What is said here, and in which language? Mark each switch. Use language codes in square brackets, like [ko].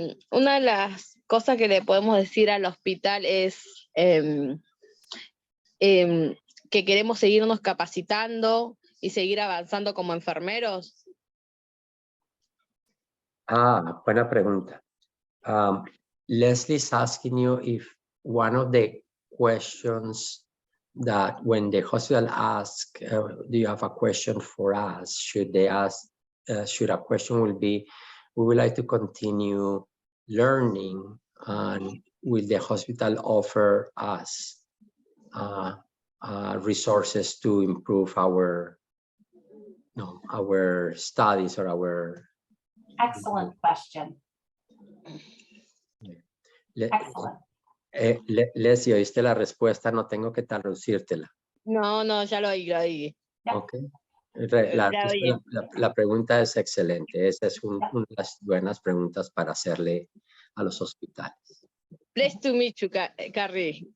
[es] Una de las cosas que le podemos decir al hospital es que queremos seguirnos capacitando y seguir avanzando como enfermeros. Buena pregunta. [en] Leslie's asking you if one of the questions that when the hospital asks, do you have a question for us? Should they ask, should a question will be, we would like to continue learning, and will the hospital offer us resources to improve our studies or our... Excellent question. Excellent. [es] Leslie, ¿oíste la respuesta? No tengo que traducírtela. No, ya lo oí. [en] Yep. [es] Ok. Ya oí. La pregunta es excelente. Esa es una de las buenas preguntas para hacerle a los hospitales. [en] Pleased to meet you, Carrie.